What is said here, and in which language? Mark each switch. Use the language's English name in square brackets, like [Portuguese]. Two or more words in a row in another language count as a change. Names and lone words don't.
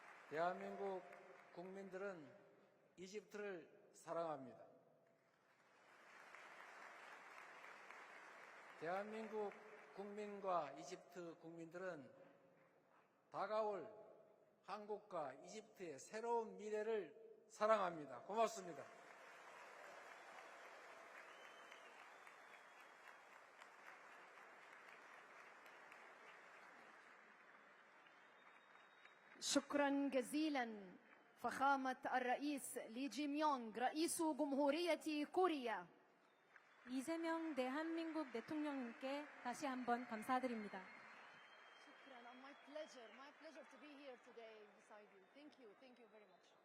[Korean] 대한민국 국민들은 이집트를 사랑합니다. 대한민국 국민과 이집트 국민들은 다가올 한국과 이집트의 새로운 미래를 사랑합니다. 고맙습니다. [Arabic] شكرا جزيلا فخامة الرئيس لي جيم يونغ رئيس جمهورية كوريا. [Korean] 이재명 대한민국 대통령님께 다시 한번 감사드립니다. [Arabic] شكرا. [English] My pleasure to be here today beside you. Thank you very much.